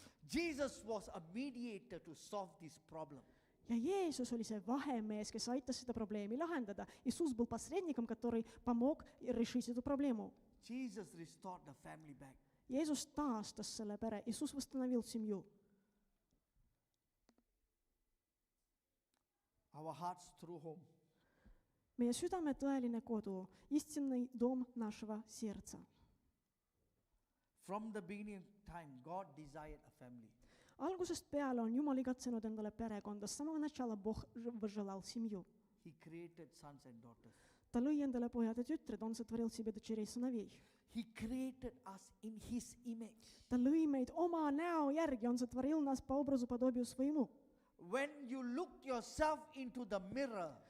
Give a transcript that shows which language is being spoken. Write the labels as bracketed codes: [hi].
[en] Jesus was a mediator to solve this problem. [et] Ja Jeesus oli see vahemees, kes aitas seda probleemi lahendada. [ru] Иисус был посредником, который помог решить эту проблему. [en] Jesus restored the family back. [et] Jeesus taastas selle pere. [ru] Иисус восстановил семью. [en] Our heart's true home. [et] Meie südame tõeline kodu, [ru] истинный дом нашего сердца. [en] From the beginning of time, God desired a family. [et] Algusest peale on Jumal igatsenud endale perekonda. [ru] С самого начала Бог возжелал семью. [en] He created sons and daughters. [et] Ta lõi endale pojad ja tütred, [ru] on сотворил себе дочерей и сыновей. [en] He created us in his image. [et] Ta lõi meid oma näo järgi, [ru] on сотворил нас по образу подобию своему. [en] When you look yourself into the mirror,